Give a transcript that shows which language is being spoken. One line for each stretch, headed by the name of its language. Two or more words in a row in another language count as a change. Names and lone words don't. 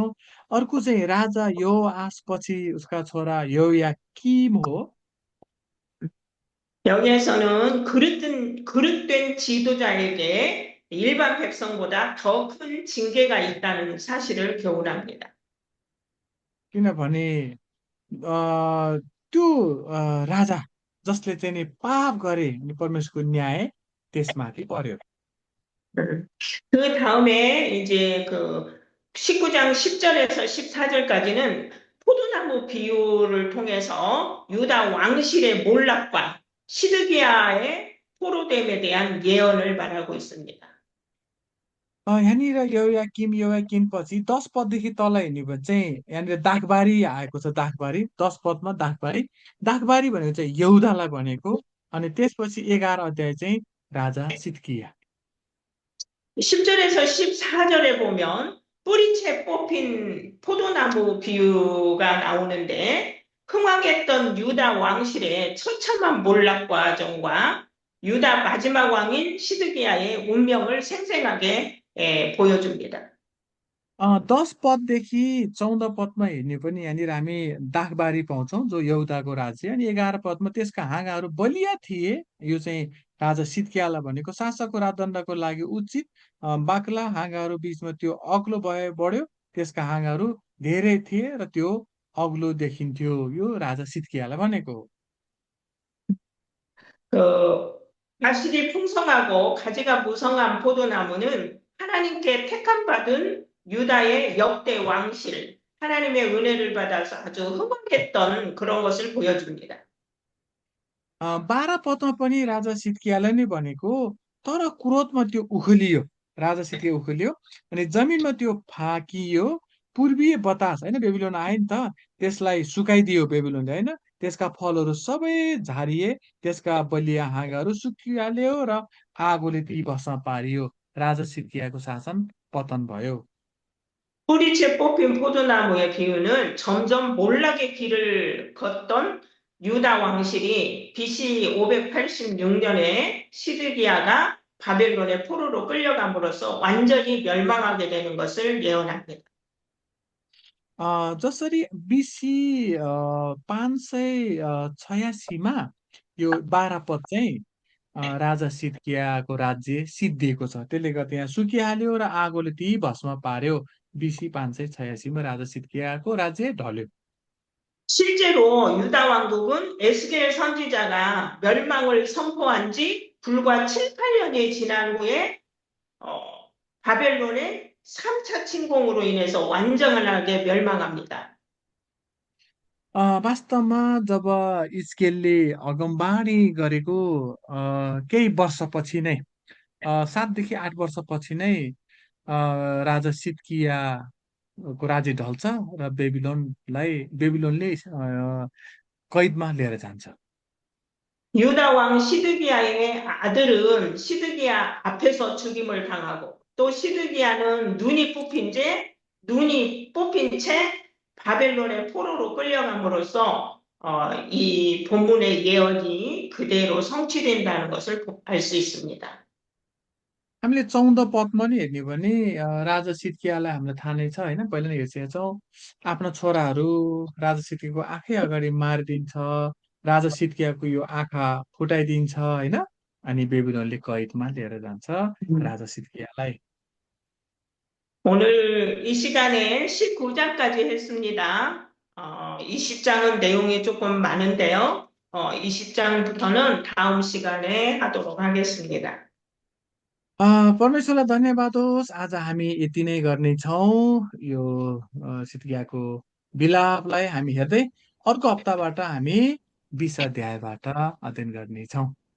Nepali: अर्को चाहिँ राजा यहोआस पछि उसका छोरा यहोयाकीम हो।
Korean: 여기에서는 그릇된 지도자에게 일반 백성보다 더 큰 징계가 있다는 사실을 교훈합니다.
Nepali: किनभने त्यो राजा जसले चाहिँ नि पाप गरे अनि परमेश्वरको न्याय त्यसमाथि पर्यो।
Korean: 그 다음에 이제 19장 10절에서 14절까지는 포도나무 비유를 통해서 유다 왕실의 몰락과 시드기야의 포로됨에 대한 예언을 말하고 있습니다.
Nepali: यहाँनिर यहोयाकिम पछि 10 पददेखि तल हेर्ने भने चाहिँ यहाँनिर दागबारी आएको छ। दागबारी 10 पदमा दागबारी भनेको चाहिँ यहुदालाई भनेको अनि त्यसपछि 11 अध्याय चाहिँ राजा सिद्किया।
Korean: 10절에서 14절에 보면 뿌리채 뽑힌 포도나무 비유가 나오는데 흥왕했던 유다 왕실의 처참한 몰락 과정과 유다 마지막 왕인 시드기야의 운명을 생생하게 보여줍니다.
Nepali: 10 पददेखि 14 पदमा हेर्ने पनि यहाँनिर हामी दागबारी पाउँछौँ जो यहुदाको राज्य अनि 11 पदमा त्यसका हाँगाहरू बलिया थिए। यो चाहिँ राजा सिद्कियालाई भनेको शासकको राजदण्डको लागि उचित बाक्ला हाँगाहरू बीचमा त्यो अग्लो बढ्यो। त्यसका हाँगाहरू धेरै थिए र त्यो अग्लो देखिन्थ्यो। यो राजा सिद्कियालाई भनेको हो।
Korean: 과실이 풍성하고 가지가 무성한 포도나무는 하나님께 택함받은 유다의 역대 왕실, 하나님의 은혜를 받아서 아주 흥왕했던 그런 것을 보여줍니다.
Nepali: 12 पदमा पनि राजा सिद्कियालाई नै भनेको तर क्रोधमा त्यो उखलियो। राजा सिद्किया उखलियो अनि जमिनमा त्यो फाकियो। पूर्वीय बतास होइन बेबिलोन आयो नि त त्यसलाई सुकाइदियो बेबिलोनले होइन त्यसका फलहरू सबै झारिए त्यसका बलिया हाँगाहरू सुकिहाल्यो र आगोले ती भस्म पारियो। राजा सिद्कियाको शासन पतन भयो।
Korean: 뿌리채 뽑힌 포도나무의 비유는 점점 몰락의 길을 걷던 유다 왕실이 BC 586년에 시드기야가 바벨론의 포로로 끌려감으로써 완전히 멸망하게 되는 것을 예언합니다.
Nepali: जसरी बिसी 586मा यो 12 पद चाहिँ राजा सिद्कियाको राज्य सिद्धिएको छ। त्यसले गर्दा यहाँ सुकिहाल्यो र आगोले ती भस्म पार्यो। बिसी 586मा राजा सिद्कियाको राज्य ढल्यो।
Korean: 실제로 유다 왕국은 에스겔 선지자가 멸망을 선포한 지 불과 7, 8년이 지난 후에 바벨론의 3차 침공으로 인해서 완전하게 멸망합니다.
Nepali: वास्तवमा जब इस्केलले अगमबाणी गरेको केही वर्षपछि नै 7 देखि 8 वर्षपछि नै राजा सिद्कियाको राज्य ढल्छ र बेबिलोनले कैदमा लिएर जान्छ।
Korean: 유다 왕 시드기야의 아들은 시드기야 앞에서 죽임을 당하고 또 시드기야는 눈이 뽑힌 채 바벨론의 포로로 끌려감으로써 이 본문의 예언이 그대로 성취된다는 것을 알 수 있습니다.
Nepali: हामीले 14 पदमा नि हेर्ने हो भने राजा सिद्कियालाई हामीलाई थाहा नै छ होइन, पहिला नै हेरिसकेका छौँ। आफ्ना छोराहरू राजा सिद्कियाको आँखै अगाडि मारिदिन्छ, राजा सिद्कियाको यो आँखा फुटाइदिन्छ होइन, अनि बेबिलोनले कैदमा लिएर जान्छ राजा सिद्कियालाई।
Korean: 오늘 이 시간에 19장까지 했습니다. 20장은 내용이 조금 많은데요. 20장부터는 다음 시간에 하도록 하겠습니다.
Nepali: परमेश्वरलाई धन्यवाद होस्, आज हामी यति नै गर्नेछौँ। यो सिद्कियाको विलापलाई हामी हेर्दै अर्को हप्ताबाट हामी 20 अध्यायबाट अध्ययन गर्नेछौँ।